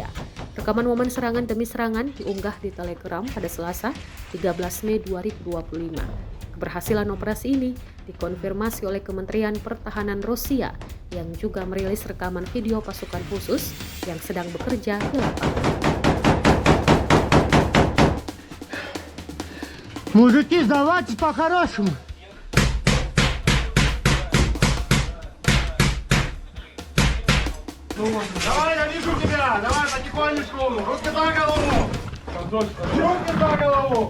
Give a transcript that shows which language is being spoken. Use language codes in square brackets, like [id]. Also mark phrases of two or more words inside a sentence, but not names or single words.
[id] Rekaman momen serangan demi serangan diunggah di Telegram pada Selasa, 13 Mei 2025. Keberhasilan operasi ini dikonfirmasi oleh Kementerian Pertahanan Rusia yang juga merilis rekaman video pasukan khusus yang sedang bekerja di lapangan. [ru] Мужики, сдавайтесь по-хорошему. Давай, я вижу тебя! Давай, потихонечку! Руки за голову! Руки за голову!